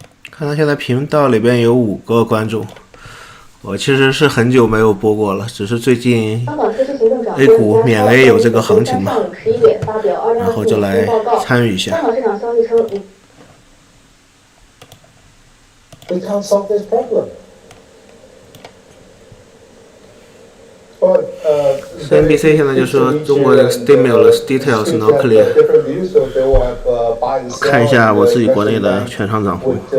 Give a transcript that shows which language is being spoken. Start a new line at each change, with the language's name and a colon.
Chinese: 看到现在频道里边有5个观众，我其实是很久没有播过了，只是最近 A 股免 A 有这个行情嘛，然后就来参与一下。香港市场消息称
English: We can't solve this problem.
Chinese: CNBC 现在就说中国的
English: stimulus details not clear。
Chinese: 看一下我自己国内的券商账户。